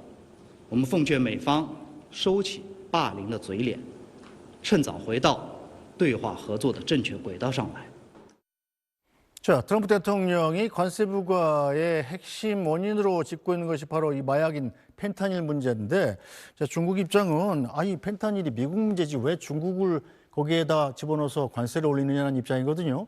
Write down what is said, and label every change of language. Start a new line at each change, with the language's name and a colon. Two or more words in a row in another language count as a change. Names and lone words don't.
Chinese: 我们奉劝美方收起霸凌的嘴脸，趁早回到对话合作的正确轨道上来。
Korean: 자, 트럼프 대통령이 관세 부과의 핵심 원인으로 짚고 있는 것이 바로 이 마약인 펜타닐 문제인데, 자, 중국 입장은 이 펜타닐이 미국 문제지 왜 중국을 거기에다 집어넣어서 관세를 올리느냐는 입장이거든요.